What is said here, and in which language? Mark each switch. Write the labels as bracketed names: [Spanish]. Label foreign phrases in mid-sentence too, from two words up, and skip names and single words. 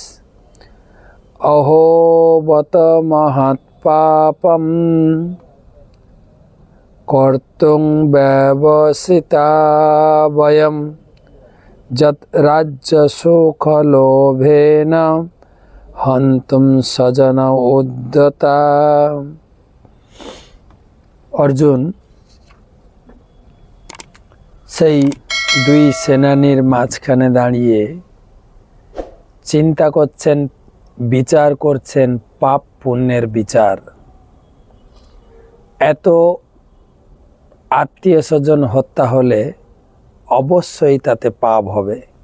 [Sanskrit] अहो बत महत्पापं कर्तुं व्यवसिता वयं यत् राज्यसुखलोभेन हन्तुं सजन उद्यता। [Bangla] अर्जुन সেই দুই সেনানীর মাঝখানে দাঁড়িয়ে চিন্তা করছেন, বিচার করছেন পাপ পুণ্যের বিচার। এত আত্মীয় স্বজন হত্যা হলে অবশ্যই তাতে পাপ হবে।